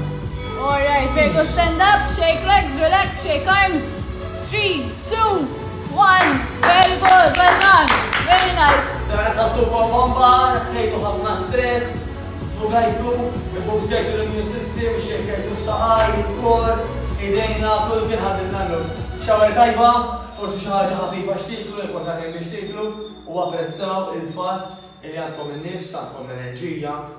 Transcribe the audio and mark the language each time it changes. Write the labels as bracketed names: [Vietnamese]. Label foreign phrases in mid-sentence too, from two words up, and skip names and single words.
[English] Alright, very good. Stand up, shake legs, relax, shake arms. 3, 2, 1. Very good, well done. Very nice. [Maltese] Sara ta' super bomba, ħejtu ħafna stress, sfugajtu, boostjajtu l- [English] immune system, [Maltese] xekajtu s-saqaj, il-kor, idejna, kullu kien ħadilna l-lum. Xawar tajba, forsi xi ħaġa ħafifa x'tiklu, jekk wasal biex tiklu, u apprezzaw il-fatt li għandkom in-nifs, għandkom l-enerġija,